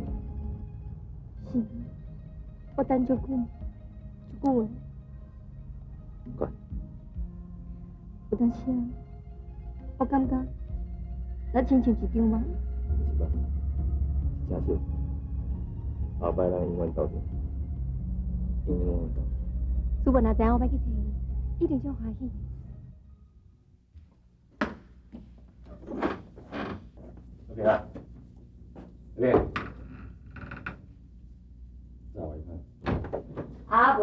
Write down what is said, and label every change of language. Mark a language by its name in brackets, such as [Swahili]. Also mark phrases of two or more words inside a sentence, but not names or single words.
[Min Nan Chinese] 是，我等足久，足久诶。乖。有当时啊，我感觉咱亲像一场梦。是吧？真少。后摆咱永远斗阵，永远斗。主文若知影我要去找伊，一定足欢喜。小平啊，小平，再我一看。